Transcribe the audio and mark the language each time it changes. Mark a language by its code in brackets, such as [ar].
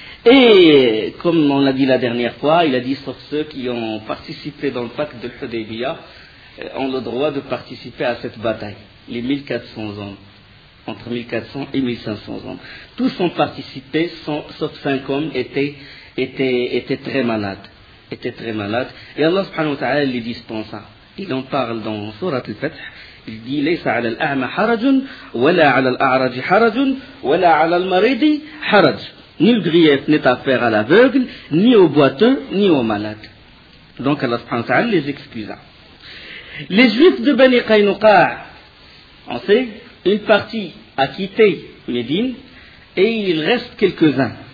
[fr] Et comme on l'a dit la dernière fois, il a dit sauf ceux qui ont participé dans le pacte de Hudaybiyah ont le droit de participer à cette bataille. Les 1400 hommes, entre 1400 et 1500 hommes. Tous ont participé, sauf 5 hommes étaient très malades. Et Allah subhanahu wa ta'ala les dispensa. Il en parle dans Surat al-Fath. [ar] Il dit ليس على الأعمى حرج ولا على الأعرج حرج ولا على المريض حرج. [fr] Nul grief n'est à faire à l'aveugle, ni au boiteux, ni au malade. Donc Allah subhanahu wa ta'ala les excusa. Les juifs de Bani Qaynuqa, on sait, une partie a quitté Médine et il reste quelques-uns.